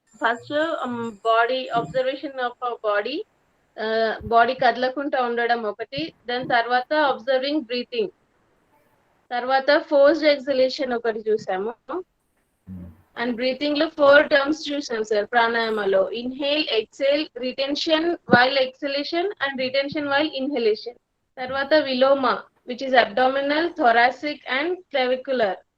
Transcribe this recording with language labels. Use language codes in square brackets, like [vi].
[en] First, body observation of our body. [te] Body కదలకుండా ఉండడం ఒకటి. Then తర్వాత అబ్జర్వింగ్ బ్రీతింగ్. తర్వాత ఫోర్స్డ్ ఎక్సలేషన్ ఒకటి చూసాము. అండ్ బ్రీతింగ్ లో 4 టర్మ్స్ చూసాం sir ప్రాణాయామలో. [en] Inhale, exhale, retention while exhalation and retention while inhalation. [te] తర్వాత విలోమ, which is abdominal, thoracic and clavicular.